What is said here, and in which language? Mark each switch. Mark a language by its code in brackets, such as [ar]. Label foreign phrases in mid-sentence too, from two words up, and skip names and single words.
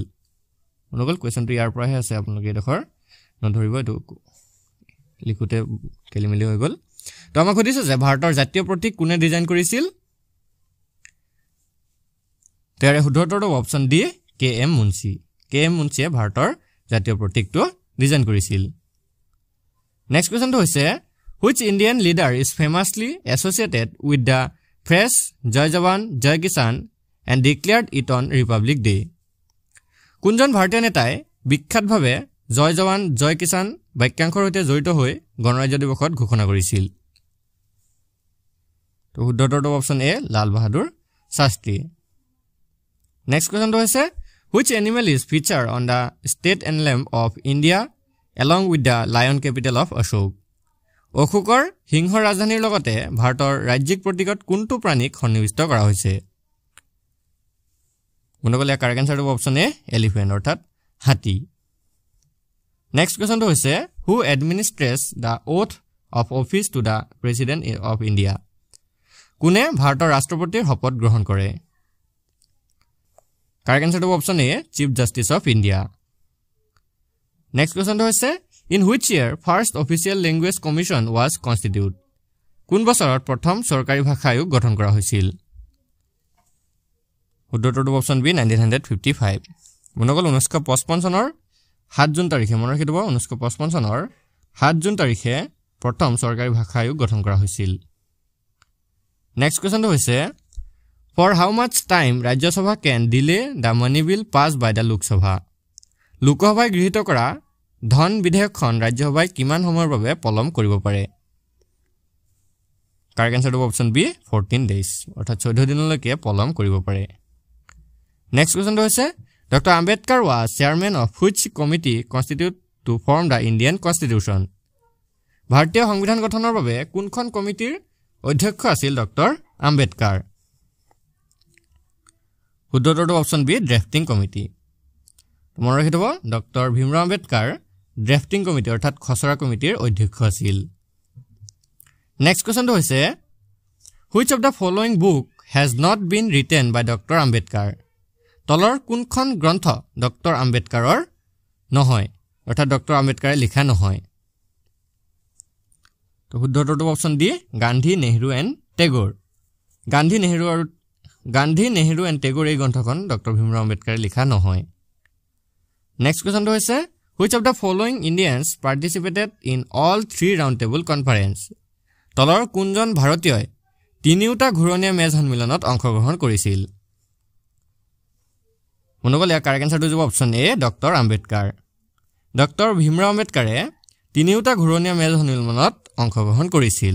[as] অনুকল কুৱেশ্যনটো ইয়াৰ পৰাহে আছে, আপোনালোকে এইডোখৰ নধৰিব, এইটো লিখোঁতে খেলিমেলি হৈ গ'ল। তো আমাক সুধিছে যে ভাৰতৰ জাতীয় প্ৰতীক কোনে ডিজাইন কৰিছিল? তাৰে শুদ্ধটো অপচন ডি কে এম মুন্সী। কে এম মুন্সীয়ে ভাৰতৰ জাতীয় প্ৰতীকটো ডিজাইন কৰিছিল। নেক্সট কুৱেশ্যনটো হৈছে [en] which Indian leader is famously associated with the phrase [hi] जय जवान, जय किसान [en] and declared it on Republic Day? [as] কোনজন ভাৰতীয় নেতাই বিখ্যাতভাৱে [hi] जय जवान जय किसान [as] বাক্যাংশৰ সৈতে জড়িত হৈ গণৰাজ্য দিৱসত ঘোষণা কৰিছিল? তো শুদ্ধটো অপচন এ লাল বাহাদুৰ শাস্ত্ৰী। নেক্সট কুৱেশ্যনটো হৈছে [en] which animal is featured on the state emblem of India along with the lion capital of Ashok? [as] অশোকৰ সিংহ ৰাজধানীৰ লগতে ভাৰতৰ ৰাজ্যিক প্ৰতীকত কোনটো প্ৰাণীক সন্নিৱিষ্ট কৰা হৈছে? বন্ধুসকল ইয়াৰ [en] correct answer [as] অপচন এ এলিফেণ্ট অৰ্থাৎ হাতী। নেক্সট কুৱেশ্যনটো হৈছে [en] who administers the oath of office to the President of India? [as] কোনে ভাৰতৰ ৰাষ্ট্ৰপতিৰ শপত গ্ৰহণ কৰে? [en] correct answer [as] অপচন এ [en] Chief Justice of India. [as] নেক্সট কুৱেশ্যনটো হৈছে [en] in which year first official language commission was constituted? [as] কোন বছৰত প্ৰথম চৰকাৰী ভাষা আয়োগ গঠন কৰা হৈছিল? শুদ্ধটো অপচন বি 1955। বন্ধুসকল 1955 চনৰ 7 জুন তাৰিখে মনত ৰাখিব, 1955 চনৰ 7 জুন তাৰিখে প্ৰথম চৰকাৰী ভাষা আয়োগ গঠন কৰা হৈছিল। নেক্সট কুৱেশ্যনটো হৈছে [en] for how much time ৰাজ্যসভা can delay the money bill passed by the লোকসভা? [as] লোকসভাই গৃহীত কৰা ধন বিধেয়কখন ৰাজ্যসভাই কিমান সময়ৰ বাবে পলম কৰিব পাৰে? [en] correct answer [as] অপচন বি [en] 14 days [as] অৰ্থাৎ 14 দিনলৈকে পলম কৰিব পাৰে। নেক্সট কুৱেশ্যনটো হৈছে [en] ডক্টৰ আম্বেদকাৰ was chairman of which committee constituted to form the Indian Constitution? [as] ভাৰতীয় সংবিধান গঠনৰ বাবে কোনখন কমিটিৰ অধ্যক্ষ আছিল ডক্টৰ আম্বেদকাৰ? শুদ্ধটো অপচন বি [en] drafting committee. [as] মনত ৰাখি থব ডক্টৰ ভীমৰাও আম্বেদকাৰ [en] drafting committee [as] অৰ্থাৎ খচৰা কমিটিৰ অধ্যক্ষ আছিল। নেক্সট কুৱেশ্যনটো হৈছে [en] which of the following book has not been written by Dr. Ambedkar? [as] তলৰ কোনখন গ্ৰন্থ ডক্টৰ আম্বেদকাৰৰ নহয় অৰ্থাৎ ডক্টৰ আম্বেদকাৰে লিখা নহয়? তো শুদ্ধটো অপচন ডি গান্ধী নেহৰু এণ্ড টেগৰ। গান্ধী নেহৰু এণ্ড টেগৰ এই গ্ৰন্থখন ডক্টৰ ভীমৰাও আম্বেদকাৰে লিখা নহয়। নেক্সট কুৱেশ্যনটো হৈছে [en] which of the following Indians participated in all 3 round table conference? [as] তলৰ কোনজন ভাৰতীয়ই তিনিওটা ঘূৰণীয়া মেজ সন্মিলনত অংশগ্ৰহণ কৰিছিল? বন্ধুসকল ইয়াৰ [en] correct answer [as] হ'ব অপচন এ ডক্টৰ আম্বেদকাৰ। ডক্টৰ ভীমৰাও আম্বেদকাৰে তিনিওটা ঘূৰণীয়া মেজ সন্মিলনত অংশগ্ৰহণ কৰিছিল।